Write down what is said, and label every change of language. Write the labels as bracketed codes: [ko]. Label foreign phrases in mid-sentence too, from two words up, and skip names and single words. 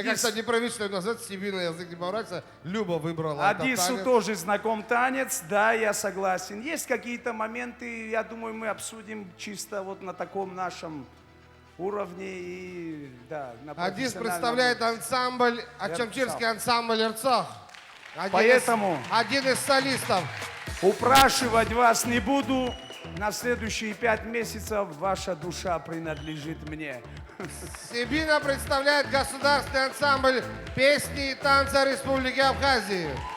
[ru] кажется, непривычно назвать Сибина, язык не поворачивается. Люба выбрала этот Адису танец. тоже знаком танец, да, я согласен. Есть какие-то моменты, я думаю, мы обсудим чисто вот на таком нашем уровне и, да, на Адис профессиональном представляет уровне. ансамбль, ачамчирский ансамбль «Эрцах». Поэтому- Один из солистов. Упрашивать вас не буду. На следующие 5 месяцев ваша душа принадлежит мне. Сибина представляет государственный ансамбль песни и танца Республики Абхазии.